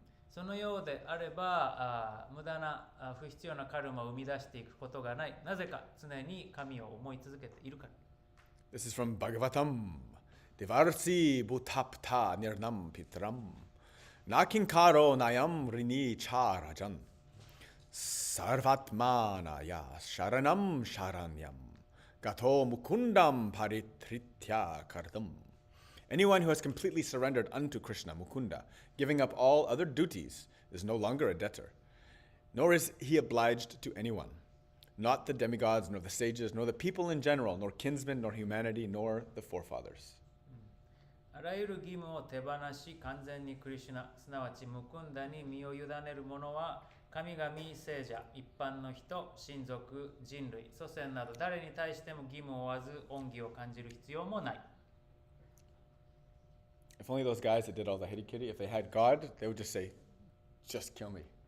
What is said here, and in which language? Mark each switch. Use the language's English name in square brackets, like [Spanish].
[Japanese] そのようであれば無駄な不必要なカルマを生み出していくことがない。なぜか常に神を思い続けているから。 [English] This is from Bhagavatam. [Sanskrit] Devarsi bhutapta nirnam pitram. Nakinkaro nayam rini charajan. Sarvatmanaya sharanam sharanyam. Gato mukundam paritritya kardam. [English] Anyone who has completely surrendered unto Krishna, Mukunda, giving up all other duties, is no longer a debtor. Nor is he obliged to anyone. Not the demigods, nor the sages, nor the people in general, nor kinsmen, nor humanity, nor the forefathers. [Japanese] あらゆる義務を手放し、完全にクリシュナ、すなわちムクンダに身を委ねる者は、神々、聖者、一般の人、親族、人類、祖先など誰に対しても義務を負わず、恩義を感じる必要もない。 [English] If only those guys that did all the hitty kitty, if they had God, they would just say, just kill me.